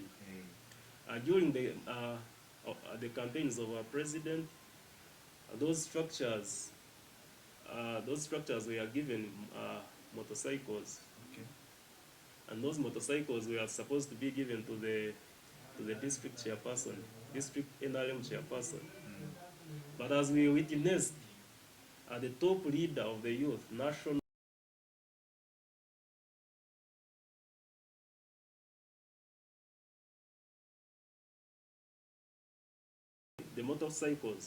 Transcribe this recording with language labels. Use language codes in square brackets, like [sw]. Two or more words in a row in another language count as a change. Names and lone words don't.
[en] Hey. During the campaigns of our president, those structures were given motorcycles, Okay. and those motorcycles were supposed to be given to the district chairperson, district NRM chairperson. But as we witnessed, the top leader of the youth, national, the motorcycles